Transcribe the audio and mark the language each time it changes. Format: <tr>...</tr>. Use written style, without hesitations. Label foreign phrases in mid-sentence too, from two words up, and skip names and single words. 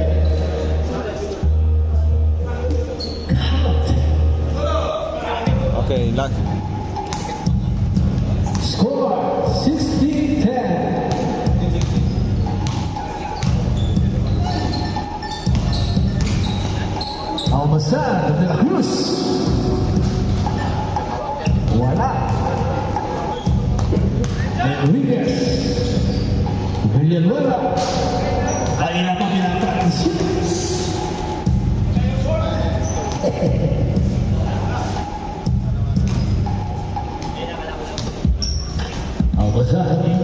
<en>Okay, last. Score 16-10. Almazan de la Cruz.</en> <tl>Wala. Enriquez. Villanueva. Ay na pa pinatransin. Almazan.</tl>